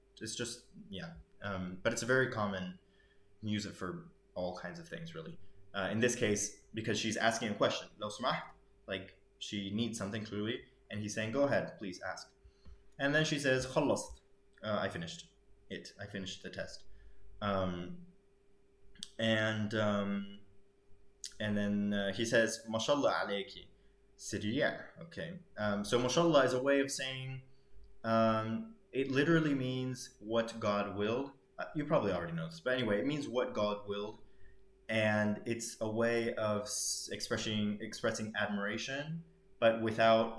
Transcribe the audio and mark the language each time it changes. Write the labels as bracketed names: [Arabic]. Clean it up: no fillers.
[English] It's just but it's a very common. You use it for all kinds of things, really. In this case, because she's asking a question, [Arabic] لو سمحت, [English] like she needs something clearly, and he's saying, go ahead, please ask. And then she says, خلصت, I finished it. I finished the test. And then he says, [Arabic] ما شاء الله عليكي, سريع. [English] Okay. So ما شاء الله is a way of saying, it literally means what God willed. You probably already know this, but anyway, it means what God willed, and it's a way of expressing admiration, but without.